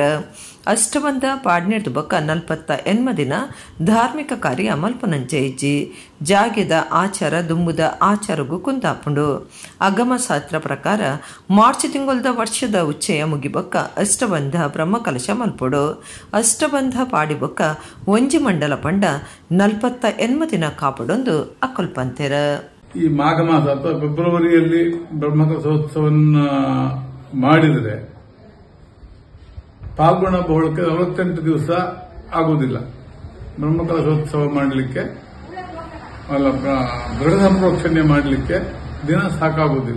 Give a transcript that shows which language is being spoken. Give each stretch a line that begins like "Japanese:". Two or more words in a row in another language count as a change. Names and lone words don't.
Tulu: ಅಷ್ಟಬಂಧ ಪಾಡ್ನಿಡ್ದು ಬೊಕ್ಕ 48 ದಿನ ಧಾರ್ಮಿಕ ಕಾರ್ಯ ಮಲ್ಪನಂಚೆ ಇಜ್ಜಿ ಜಾಗೆದ ಆಚಾರ ದುಂಬುದ ಆಚಾರಗೂ ಕುಂದಾಪುಂಡು. ಅಗಮ ಶಾಸ್ತ್ರ ಪ್ರಕಾರ ಮಾರ್ಚ್ ತಿಂಗಳದ ವರ್ಷದ ಉಚ್ಚಯ ಮುಗಿಬೊಕ್ಕ ಅಷ್ಟಬಂಧ ಬ್ರಹ್ಮಕಲಶ ಮಲ್ಪುಡು. ಅಷ್ಟಬಂಧ ಪಾಡಿಬೊಕ್ಕ ಒಂಜಿ ಮಂಡಲ ಪಂಡ 48 ದಿನ ಕಾಪಡೊಂದು ಅಕೊಲ್ಪಂತೆರ.
Kannada: ಈ ಮಾಘ ಮಾಸ ಅಥವಾ ಫೆಬ್ರವರಿಯಲ್ಲಿ ಬ್ರಹ್ಮಕಲಶೋತ್ಸವವನ್ನು ಮಾಡಿದರೆ ಪಾಲ್ಗುಣ ಬಹುಳಕ್ಕೆ 48 ದಿವಸ ಆಗುವುದಿಲ್ಲ. ಬ್ರಹ್ಮಕಲಶೋತ್ಸವ ಮಾಡಲಿಕ್ಕೆ ಅಲ್ಲ, ದೃಢ ಸಂಪ್ರೋಕ್ಷಣೆ ಮಾಡಲಿಕ್ಕೆ ದಿನ ಸಾಕಾಗುವುದಿಲ್ಲ.